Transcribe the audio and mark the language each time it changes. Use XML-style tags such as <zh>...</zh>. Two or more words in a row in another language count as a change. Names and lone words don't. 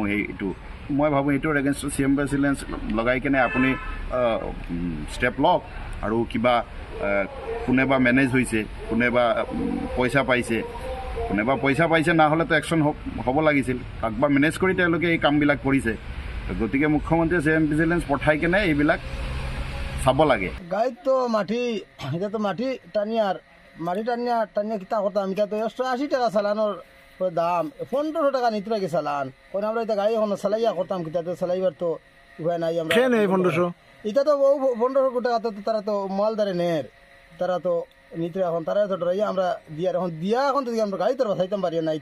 <as>সেইটো মই ভাবোঁ এইটোৰ এগেইনষ্টত</as> <en>CM vigilance</en> <as>লগাই কেনে আপুনি ষ্টেপ লওক আৰু কিবা কোনেবা মেনেজ হৈছে, কোনেবা পইচা পাইছে নহ'লেতো একশ্যন হ'ব লাগিছিল। কাকবা মেনেজ কৰি তেওঁলোকে এই কামবিলাক কৰিছে। গতিকে মুখ্যমন্ত্ৰীয়ে</as> <en>CM vigilance</en> <as>পঠাই কেনে এইবিলাক চাব লাগে।</as> <syl>গাড়িত তো মাটি এটা তো মাটি টানিয়া কিতা করতাম, এটা তো 180 টাকা চালানোর দাম, 1500 টাকা নিতে লাগে চালান। কারণ আমরা এটা গাড়ি এখন চালাইয়া করতাম, কিতা তো চালাইবার তো উপায় নাই। আমরা 1500 এটা তো 1500 টাকা তো তারা তো মালদারে নের, তারা তো নিতে এখন তারা তো ডরাইয়া আমরা এখন তো আমরা গাড়ি তো বাঁচাইতাম পারি না।</syl>